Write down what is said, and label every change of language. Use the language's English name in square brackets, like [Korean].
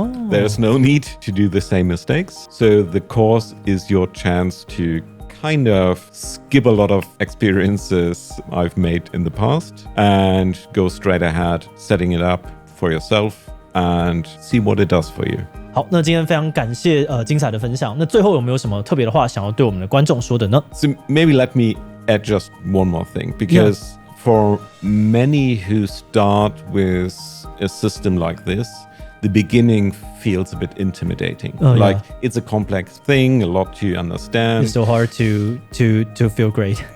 [English] There's no need to do the same mistakes. So the course is your chance to kind of skip a lot of experiences I've made in the past and go straight ahead, setting it up for yourself and see what it does for you. [Chinese] 好，那今天非常感谢精彩的分享。那最后有没有什么特别的话想要对我们的观众说的呢？ [English] So maybe let me add just one more thing, because for many who start with a system like this, the beginning feels a bit intimidating. Like it's a complex thing, a lot to understand. It's so hard to feel great.